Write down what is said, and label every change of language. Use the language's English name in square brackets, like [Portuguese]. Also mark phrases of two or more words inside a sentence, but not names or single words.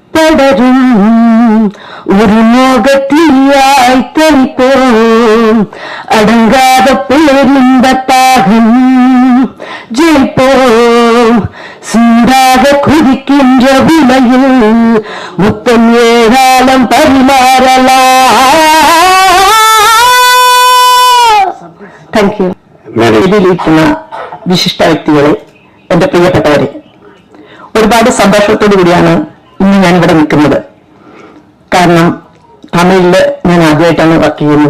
[Tamil] ஒரு மோகத்தியாய் தரிப்போம் அடங்காத பேரிந்த தாகம் ஜெயிப்போம். சூடாக குதிக்கின்ற உலையில் முத்தம் ஏராளம் பரிமாறலாம். [English] thank you. [Malayalam] ഇതിലിരിക്കുന്ന വിശിഷ്ട വ്യക്തികളെ, എന്റെ പ്രിയപ്പെട്ടവരെ, ഒരുപാട് സന്തോഷത്തോടു കൂടിയാണ് ഇന്ന് ഞാനിവിടെ നിൽക്കുന്നത്. കാരണം തമിഴില് ഞാൻ ആദ്യമായിട്ടാണ് വർക്ക് ചെയ്യുന്നത്.